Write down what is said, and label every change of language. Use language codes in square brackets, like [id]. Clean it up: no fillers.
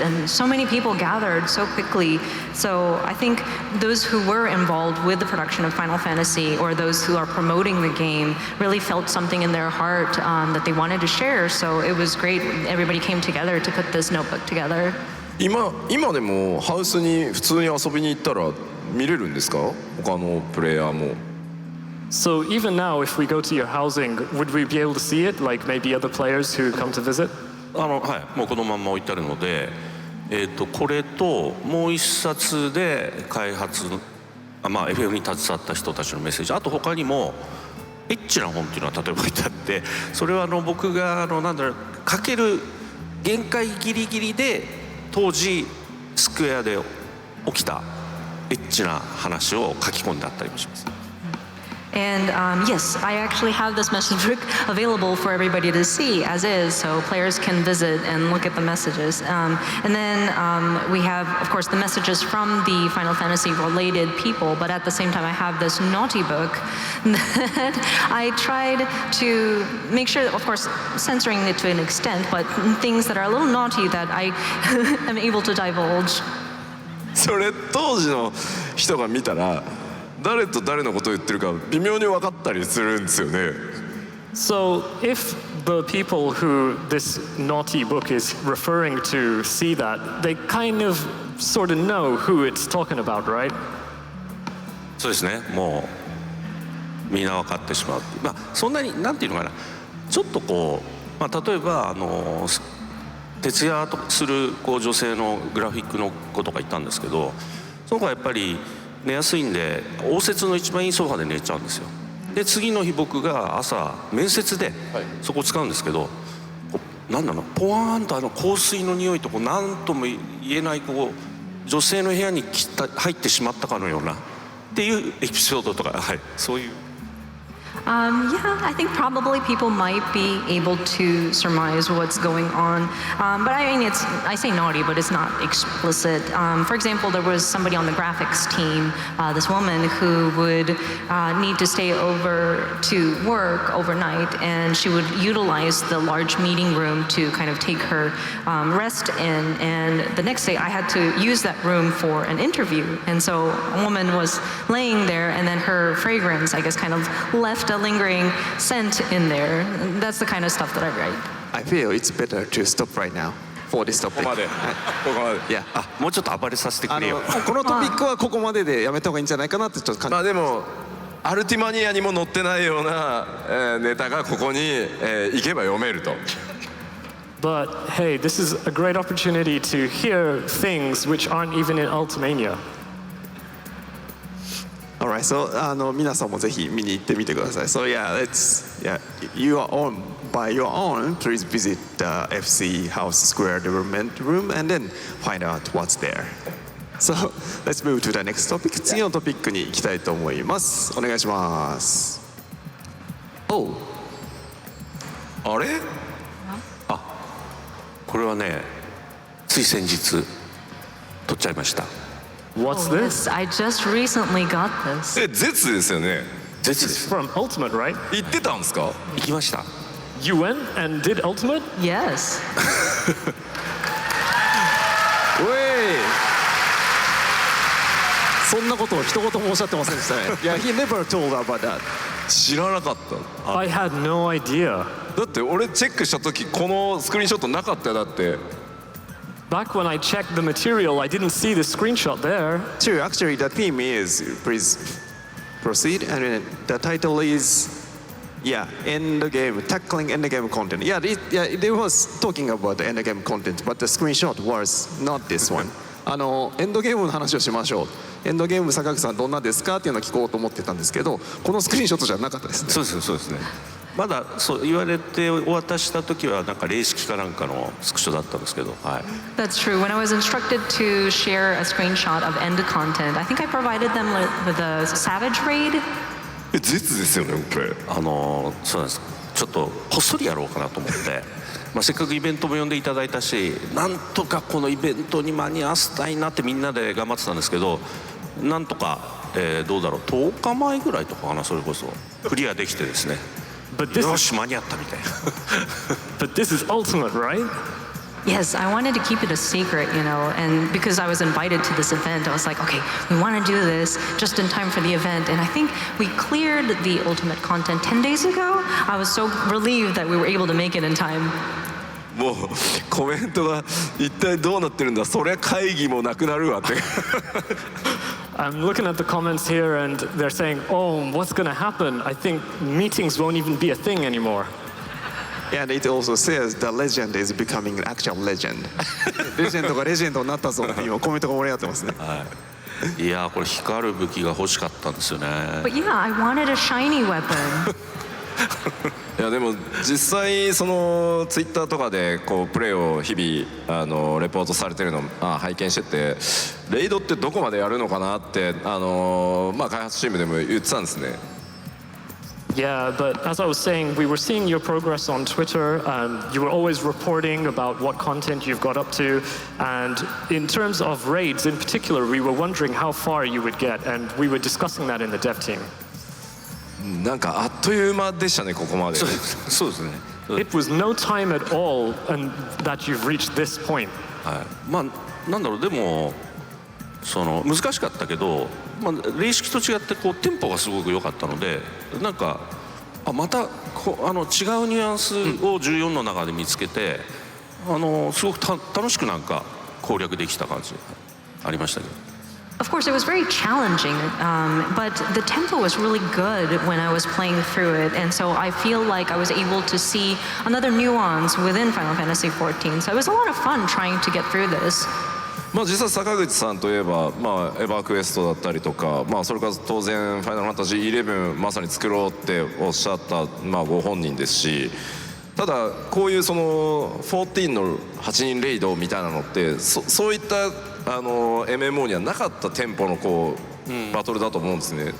[en] And so many people gathered so quickly. So I think those who were involved with the production of Final Fantasy or those who are promoting the game really felt something in their heart that they wanted to share. So it was great. Everybody came together to put this notebook together. [ja] 今でもハウスに普通に遊びに行ったら見れるんですか他のプレイヤーも。 [en] So even now, if we go to your housing, would we be able to see it, like maybe other p携who come to visit? [ja] もうこのまんま置いてあるので、これともう一冊で開発FF に携わった人たちのメッセージあと他にもエッチな本っていうのは例えば置いてあってそれは僕が書ける限界ギリギリで当時スクエアで起きたエッチな話を書き込んであったりもします。 [en] And yes, I actually have this message book available for everybody to see as is, so players can visit and look at the messages. And then we have, of course, the messages from the Final Fantasy related people, but at the same time I have this naughty book that I tried to make sure that, of course, censoring it to an extent, but things that are a little naughty that I am able to divulge. [ja] それ当時の人が見たら誰と誰のことを言ってるか微妙に分かったりするんですよね。 [en] So if the people who this naughty book is referring to see that, they kind of sort of know who it's talking about, right? [ja] そうですね。もうみんな分かってしまう。そんなになんていうのかな。ちょっと例えば徹夜する女性のグラフィックの子とか言ったんですけど、その子はやっぱり寝やすいんで応接の一番いいソファで寝ちゃうんですよ。で次の日僕が朝面接でそこを使うんですけどなんだろう、ポワーンと香水の匂いとこう何とも言えないこう女性の部屋に入ってしまったかのようなっていうエピソードとか、はい、そういう。 [en] Yeah, I think probably people might be able to surmise what's going on. But I mean, I say naughty, but it's not explicit. For example, there was somebody on the graphics team, this woman who would need to stay over to work overnight, and she would utilize the large meeting room to kind of take her rest in. And the next day, I had to use that room for an interview. And so a woman was laying there, and then her fragrance, I guess, kind of left a lingering scent in there. That's the kind of stuff that I write. I feel it's better to stop right now for this topic. [ja] ここまで。 [en] Yeah. [ja] あ、もうちょっと暴れさせてくれよ。このトピックはここまででやめた方がいいんじゃないかなってちょっと感じ。まあでもアルティマニアにも載ってないようなネタがここに行けば読めると。 [en] But hey, this is a great opportunity to hear things which aren't even in Ultimania. Alright, so [ja] 皆さんもぜひ見に行ってみてください。 [en] So yeah, you are on by your own. Please visit the FC House Square Development Room and then find out what's there. So let's move to the next topic. [ja] 次のトピックに行きたいと思います。お願いします。おう。あれ？あ、これはね、つい先日撮っちゃいました。 [en] What's Oh, this? I just recently got this. [ja] 絶ですよね。絶です。 [en] From Ultimate, right? [ja] 行ってたんですか？行きました。 [en] You went and did Ultimate? Yes. [ja] おい。そんなことを一言もおっしゃってませんでしたね。 [en] いや、he never told about that. [ja] 知らなかった。 [en] I had no idea. [ja] だって俺チェックした時このスクリーンショットなかったよ。だって。 [en] Back when I checked the material, I didn't see the screenshot there. True, actually the theme is, please proceed, and the title is, yeah, end game, tackling end game content. Yeah, they was talking about the end game content, but the screenshot was not this one. [ja] エンドゲームの話をしましょう。エンドゲーム坂口さんどんなですかっていうのを聞こうと思ってたんですけど、このスクリーンショットじゃなかったですね。そうですね、そうですね。まだそう言われてお渡しした時はなんか霊式かなんかのスクショだったんですけど、はい。 [en] That's true. When I was instructed to share a screenshot of end content, I think I provided them with a Savage Raid. [ja] 絶ですよねこれ。そうなんです。ちょっとこっそりやろうかなと思って。まあ、せっかくイベントも呼んでいただいたし、なんとかこのイベントに間に合わせたいなってみんなで頑張ってたんですけど、なんとか、どうだろう、10日前ぐらいとかかな、それこそクリアできてですね。よし間に合ったみたいな。 [en] But this is Ultimate, right? Yes, I wanted to keep it a secret, you know, and because I was invited to this event, I was like, okay, we want to do this just in time for the event. And I think we cleared the ultimate content 10 days ago. I was so relieved that we were able to make it in time. [ja] もうコメントが一体どうなってるんだ。そりゃ会議もなくなるわって。 [en] I'm looking at the comments here and they're saying, oh, what's going to happen? I think meetings won't even be a thing anymore. And it also says the legend is becoming an actual legend. [ja] レジェンドがレジェンドになったぞって今コメントが盛り上がってますね。はい。いやーこれ光る武器が欲しかったんですよね。 [en] But yeah, I wanted a shiny weapon. [ja] いやでも実際そのツイッターとかでこうプレイを日々レポートされてるの拝見してて、レイドってどこまでやるのかなってまあ開発チームでも言ってたんですね。 [en] Yeah, but as I was saying, we were seeing your progress on Twitter. You were always reporting about what content you've got up to. And in terms of raids in particular, we were wondering how far you would get. And we were discussing that in the dev team. [ja] なんかあっという間でしたね、ここまで。そうですね。 [en] It was no time at all and that you've reached this point. [ja] はい。まあなんだろう、でもその難しかったけど、まあ、霊式と違ってこうテンポがすごく良かったので、なんかまたこう違うニュアンスを14の中で見つけて、すごく楽しくなんか攻略できた感じありましたけど。 [en] Of course, it was very challenging, but the tempo was really good when I was playing through it, and so I feel like I was able to see another nuance within Final Fantasy XIV. So it was a lot of fun trying to get through this. [ja] まあ実際坂口さんといえば、まあ、エヴァクエストだったりとか、まあ、それから当然「ファイナルファンタジー11」まさに作ろうっておっしゃった、まあ、ご本人ですし、ただこういうその14の8人レイドみたいなのってそういったMMO にはなかったテンポのこうバトルだと思うんですね。